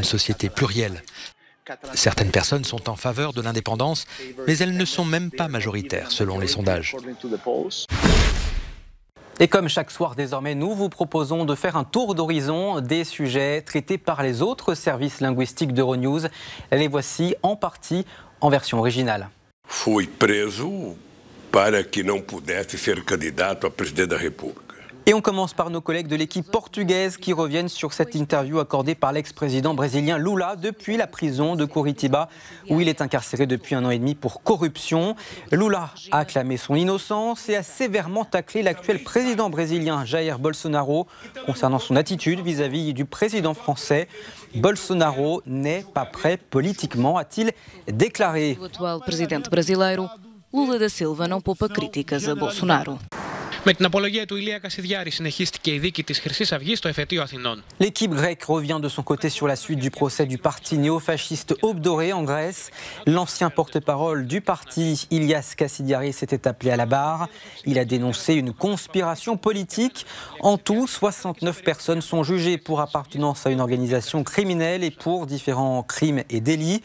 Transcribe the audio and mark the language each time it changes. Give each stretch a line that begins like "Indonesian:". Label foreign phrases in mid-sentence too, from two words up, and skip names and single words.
French: C'est une société plurielle. Certaines personnes sont en faveur de l'indépendance, mais elles ne sont même pas majoritaires selon les sondages. Et comme chaque soir désormais, nous vous proposons de faire un tour d'horizon des sujets traités par les autres services linguistiques d'Euronews. Les voici en partie en version originale.
Portuguese: Fui preso para que não pudesse ser candidato a presidente da República.
French: Et on commence par nos collègues de l'équipe portugaise qui reviennent sur cette interview accordée par l'ex-président brésilien Lula depuis la prison de Curitiba où il est incarcéré depuis 1 an et demi pour corruption. Lula a acclamé son innocence et a sévèrement taclé l'actuel président brésilien Jair Bolsonaro concernant son attitude vis-à-vis du président français. Bolsonaro n'est pas prêt politiquement, a-t-il déclaré.
Portuguese: O atual presidente brasileiro, Lula da Silva, não poupa críticas a Bolsonaro.
Greek: Με την απολογία του Ηλία Κασιδιάρη συνεχίστηκε η δίκη της Χρυσής Αυγής στο εφετείο Αθηνών.
French: L'équipe grecque revient de son côté sur la suite du procès du parti néofasciste Obdoré en Grèce. L'ancien porte-parole du parti, Ilias Kassidiaris, s'était appelé à la barre. Il a dénoncé une conspiration politique. En tout, 69 personnes sont jugées pour appartenance à une organisation criminelle et pour différents crimes et délits.